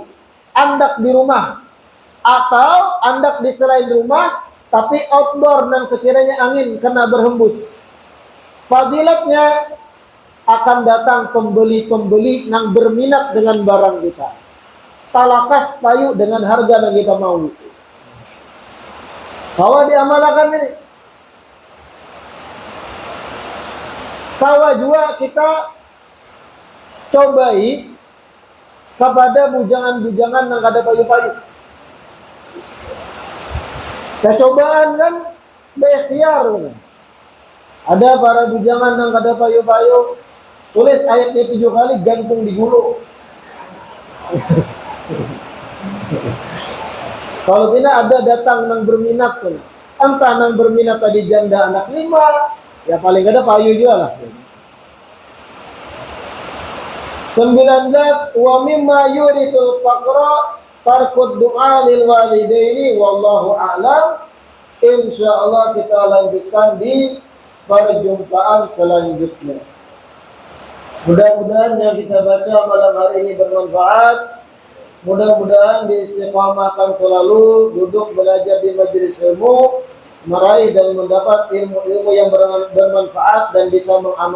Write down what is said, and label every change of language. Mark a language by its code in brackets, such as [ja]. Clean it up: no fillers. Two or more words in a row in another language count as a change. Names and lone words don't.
[bjn] Andak di rumah atau andak di selain rumah, tapi outdoor dan sekiranya angin kena berhembus. [id] Fadilatnya akan datang pembeli-pembeli yang berminat dengan barang kita. [bjn] Talakas payu dengan harga yang kita mau. Kawa diamalkan ini. Kawa juga kita cobai kepada bujangan-bujangan yang kada payu-payu. Kecobaan kan berikhtiar. Ada para bujangan yang kada payu-payu, tulis ayatnya 7 kali, gantung di gulu. [id] Kalau tidak ada datang yang berminat pun. Entah yang berminat tadi janda anak 5, [bjn] ya paling kada payu juga lah. [ar] 19 ومما يورث الفقر ترك الدعاء للوالدين والله أعلم. [id] Insyaallah kita lanjutkan di perjumpaan selanjutnya. Mudah-mudahan yang kita baca malam hari ini bermanfaat. Mudah-mudahan diistiqamahkan selalu duduk belajar di majelis ilmu, meraih dan mendapat ilmu-ilmu yang bermanfaat dan bisa mengamalkannya.